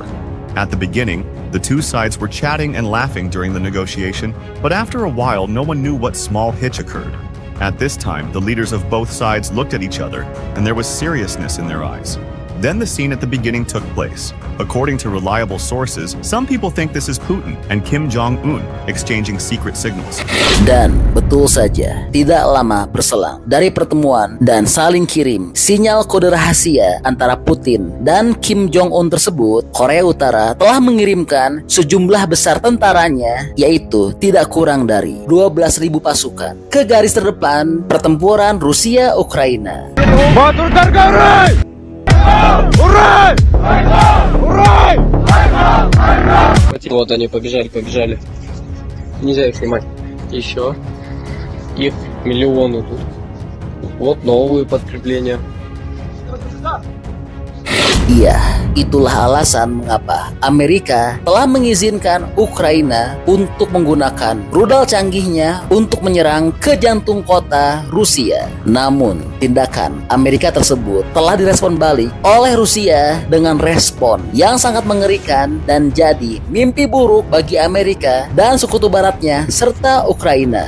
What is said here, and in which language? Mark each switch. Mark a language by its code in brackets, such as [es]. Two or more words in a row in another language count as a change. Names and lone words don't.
[en] At the beginning, the two sides were chatting and laughing during the negotiation, but after a while, no one knew what small hitch occurred. At this time, the leaders of both sides looked at each other, and there was seriousness in their eyes. Then the scene at the beginning took place. According to reliable sources, some people think this is Putin and Kim Jong-un exchanging secret signals. [id] Dan betul saja, tidak lama berselang dari pertemuan dan saling kirim sinyal kode rahasia antara Putin dan Kim Jong-un tersebut, Korea Utara telah mengirimkan sejumlah besar tentaranya, yaitu tidak kurang dari 12.000 pasukan ke garis terdepan pertempuran Rusia-Ukraina. [ru] Вот они побежали. Нельзя их снимать. Еще. Их миллионы тут. Вот новые подкрепления. [id] Iya, itulah alasan mengapa Amerika telah mengizinkan Ukraina untuk menggunakan rudal canggihnya untuk menyerang ke jantung kota Rusia. Namun, tindakan Amerika tersebut telah direspon balik oleh Rusia dengan respon yang sangat mengerikan dan jadi mimpi buruk bagi Amerika dan sekutu baratnya serta Ukraina.